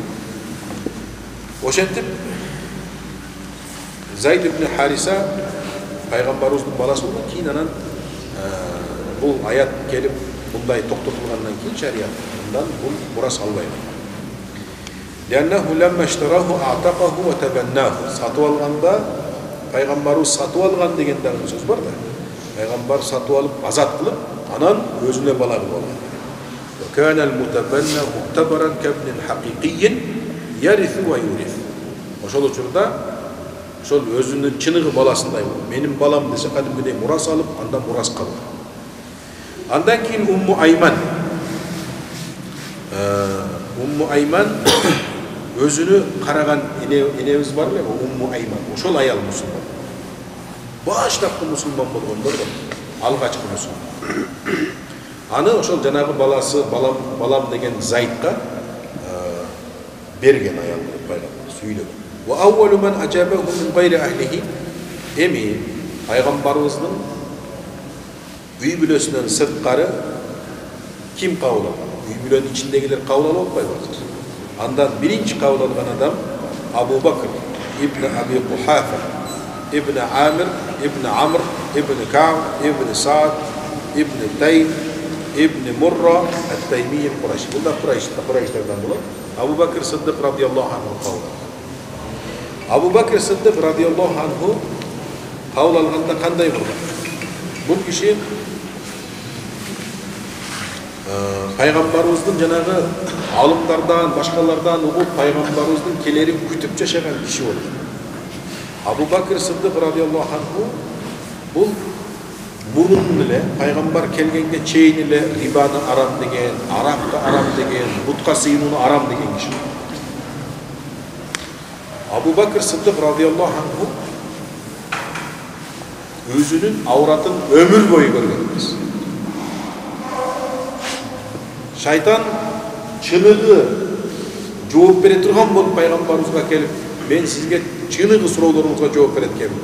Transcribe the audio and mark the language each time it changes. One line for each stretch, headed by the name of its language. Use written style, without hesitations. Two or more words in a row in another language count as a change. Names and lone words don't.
Kyrgyz: Ошентип Зайд ибн Хариса пайгамбарыбыздын баласы болгон. Кийин анан бул аят келип мындай токтотулгандан кийин шариаттан бул мурас албай калган.
Arabic: لأنه لما اشتراه أعتقه وتبناه.
Kyrgyz: Сатып алганда пайгамбарыбыз сатып алган деген дагы сөз бар да. Пайгамбар сатып алып, азат кылып, анан өзүнө бала кылып алган.
Arabic: وكان المتبنى معتبرا كابن حقيقي يرث ويورث.
Kyrgyz: Ошол учурда ошол өзүнүн чыныгы баласындай болуп, менин балам десе кадимгидей мурас алып, андан мурас калды. Андан кийин Умму Айман өзүнө караган энебиз бар эле, Умму Айман. Ошол аял мусулман. Баштапкы мусулман болгондор алгачкы мусулман. Аны ошол жанагы баласы, балам деген Зайдка берген аял пайгамбар сүйлөгөн.
Arabic: وأول من أجابه من غير أهله.
Kyrgyz: Эми пайгамбарыбыздын үй бүлөсүнөн сырткары ким кабыл алган? Үй бүлөнүн ичиндегилер кабыл алып атпайбы? Андан биринчи кабыл алган адам Абу Бакр ибн Аби Кухафа ибн Амир ибн Амр ибн Кааб ибн Саад ибн Тайм ибн Мурра ат-Тайми ат-Курайши. Бул да Курайштардан болот. Абу Бакр Сиддик
Arabic: رضي الله عنه
Kyrgyz: кабыл алган. Абу Бакр Сиддик
Arabic: رضي الله عنه
Kyrgyz: кабыл алганда кандай болгон? Бул киши пайгамбарыбыздын жанагы алымдардан, башкалардан угуп пайгамбарыбыздын келерин күтүп жашаган киши болду. Абу Бакр Сиддик
Arabic: رضي الله عنه
Kyrgyz: бул мурун эле пайгамбар келгенге чейин эле рибаны арам деген, аракты арам деген, бутка сыйынууну арам деген киши. Абу Бакр Сиддик
Arabic: رضي الله عنه
Kyrgyz: өзүнүн авратын өмүр бою көргөн эмес. Шайтан чыныгы жооп бере турган болуп пайгамбарыбызга келип, мен сизге чыныгы суроолоруңузга жооп берет экенмин.